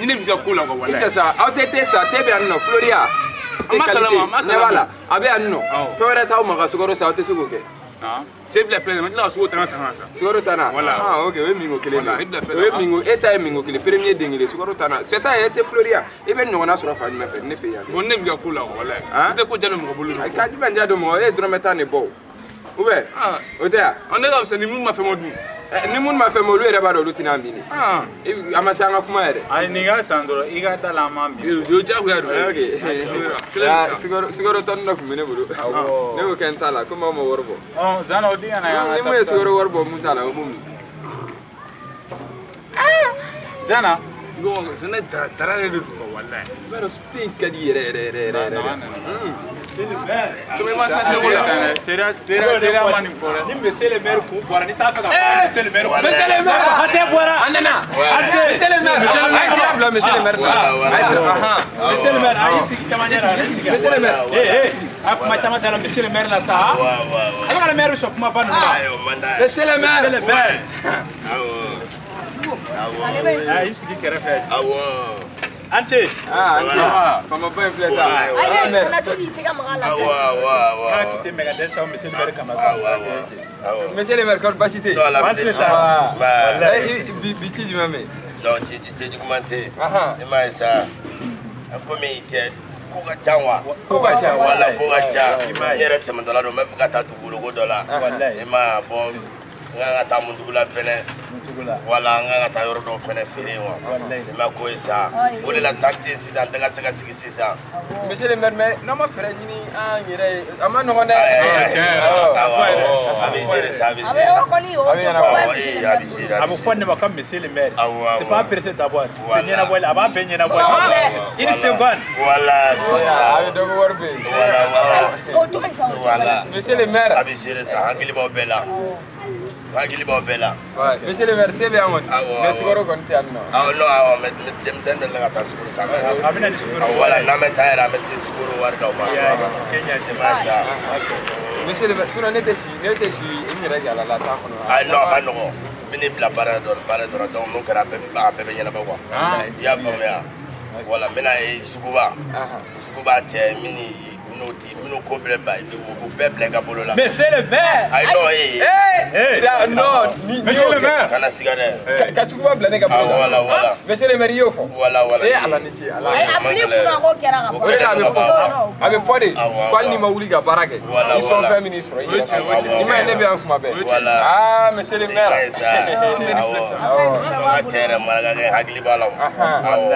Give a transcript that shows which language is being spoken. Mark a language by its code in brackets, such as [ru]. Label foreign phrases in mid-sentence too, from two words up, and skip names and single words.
[bm] Ne bɛ ka ko la quoi walayi. I tɛ sa aw tɛ te sa te bɛ yan nɔ Floriya. An ma kalama an ma kalama. A bɛ yan nɔ fɛn wɛrɛ t'aw ma ka sukaro san aw tɛ se k'o kɛ. Cɛ bila filɛ ma tila ka sukaro tana san ka san. Sukaro tana. Ah ok o ye mingo kelen de. O ye mingo e ta ye mingo kelen premier den kelen sukaro tana. [fr] C'est ça [bm] yɛrɛ tɛ Floriya i bɛ ɲɔgɔnna sɔrɔ fan jumɛn fɛ ne fɛ yan. Bon ne bɛ ka ko la walayi. I tɛ ko jalo mɔgɔ bolo. Ka jumɛn diya don mɔgɔ e ye dɔrɔmɛ tan de bɔ o. [fr] Ou bien [bm] o tɛ yan. Ne ka fisa ni minnu ma fɛn ma dun. Ni minnu ma fɛn ma olu yɛrɛ b'a dɔn olu tɛna min. A ma se an ka kuma yɛrɛ. Ayi nin ka san dɔrɔn i ka da la an ma min. O ye diyagoya dɔ ye. Sukaro tɔni dɔ tun bɛ ne bolo. Ne y'o kɛ n ta la komi aw ma wari bɔ. Zana o den kana yan. Ni mun ye sukaro wari bɔ mun t'a la o b'o min. Zana. Zana dara de don walayi. I b'a dɔn den ka di yɛrɛ yɛrɛ. Tuma ma sa tɛ wala. Teriya ma nin fɔ dɛ. Ni [fr] monsieur le maire [bm] kun bɔra ni t'a fɛ ka fɔ [fr] monsieur le maire. Monsieur le maire [bm] hatɛ bɔra. A nana. [fr] Monsieur le maire. [bm] A ye sira bila [fr] monsieur le maire [bm] la. A ye sira. [fr] Monsieur le maire [bm] a y'i sigi camancɛ la. [fr] Monsieur le maire. [bm] A kuma caman t'a la [fr] monsieur le maire [bm] la sa. Ala ka maire bɛ sɔn kumaba ninnu ma. [fr] Monsieur le maire. Monsieur le maire. [bm] A y'i sigi kɛrɛfɛ. An ce. Fama ba in filɛ sa. Ayi kana to k'i tɛgɛ maga la. K'a k'i tɛ mɛn ka dɛsɛ [fr] monsieur le maire [bm] kama. [fr] Monsieur le maire [bm] kɔri baasi tɛ yen. Baasi tɛ. Bi ci jumɛn bɛ yen. Non ci juguman tɛ yen. I m'a ye sa komi cɛ ko ka ca wa. Ko ka ca. Wala ko ka ca. N yɛrɛ tɛmɛtɔ la don n bɛ fɛ ka taa dugukolo dɔ la. I m'a ye bɔn n kan ka taa Muntugula fɛnɛ. Wala n kan ka taa yɔrɔ dɔw fɛnɛ feere yen wa. I m'a ko ye sa o de la temps tɛ yen sisan n tɛ ka se ka sigi sisan. [fr] Monsieur le maire mais [bm] n'an ma fɛɛrɛ ɲini an yɛrɛ ye a ma nɔgɔn dɛ. A bɛ gérer sa a bɛ gérer. A bɛ fɔ ne ma ko [fr] monsieur le maire. C'est pas pressé d'abord. [bm] C'est ɲɛnabɔli a b'a bɛɛ ɲɛnabɔ. [fr] Une seconde. [bm] Voilà. A bɛ dɔ bɔ wari bɛ yen. Voilà. [fr] Monsieur le maire. [bm] A bɛ gérer sa hakili b'aw bɛɛ la. Hakili b'aw bɛɛ la. [fr] Monsieur le maire [bm] te bɛ yan kɔni. Mais sukaro kɔni tɛ yan nɔ. [fr] Non mais [bm] denmisɛnnin dɔ la ka taa sukaro san. A bɛ na ni sukaro. Voilà n'an bɛ taa yɛrɛ an bɛ taa sukaro wari d'aw ma. [fr] Monsieur le maire sinon [bm] ne tɛ si n yɛrɛ jala la t'a kɔnɔ. Ayi non a ka nɔgɔn. N bɛ ne bila baara dɔ donc n'o kɛra a bɛɛ bɛ ɲɛnabɔ quoi. I y'a faamuya. Voilà n bɛna ye suguba cɛ minnu ko bɛɛ ba o bɛɛ bila i ka bolo la. [fr] Monsieur le maire. [bm] Ayi non non [fr] monsieur le maire. [bm] kana siga dɛ. Ka suguba bila ne ka bolo la. Voilà. [fr] Monsieur le maire [bm] i y'o fɔ. Voilà. Ala ni ce ala. A bɛ kunna ko kɛra ka o de la a bɛ fɔ de ko hali ni ma wuli ka baara kɛ i sɔn fɛn min sɔrɔ i yɛrɛ i ma ye ne bɛ yan kuma bɛɛ. [fr] Monsieur le maire. [bm] Awɔ cɛ yɛrɛ marakakɛ hakili b'a la o.